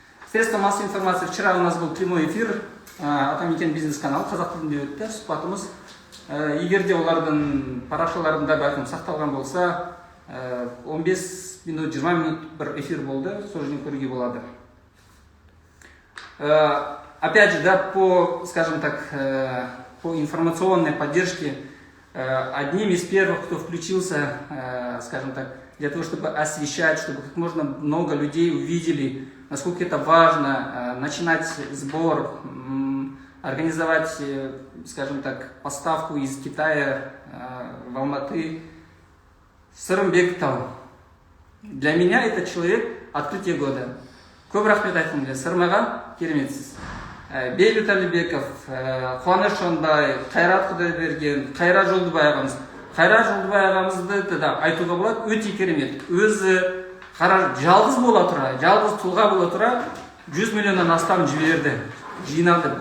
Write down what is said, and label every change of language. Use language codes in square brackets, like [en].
[ru] Средства массовой информации. Вчера у нас был прямой эфир. [kk] Атамекен бизнес-канал қазақ тілінде өтті сұхбатымыз. Егер де олардың парақшаларында бәлкім сақталған болса, 15 минут, 20 минут бір эфир болды. Сол жерден көруге болады. [ru] Опять же, да, по, скажем так, по информационной поддержке, одним из первых, кто включился, скажем так, для того, чтобы освещать, чтобы как можно много людей увидели, насколько это важно, начинать сбор, организовать, скажем так, поставку из Китая в Алматы. Сырымбек Тау. Для меня этот человек открытие года. [kk] Көп рахмет айтқым келеді. Сырмаға кереметсіз. Бейбіт Әлібеков, Қуаныш Шонбай, Қайрат Құдайберген, Қайрат Жолдыбай ағамыз. Қайрат Жолдыбай ағамызды да айтуға болады, өте керемет. Өзі жалғыз бола тұра, жалғыз тұлға бола тұра 100 миллионнан астам жіберді, жиналды.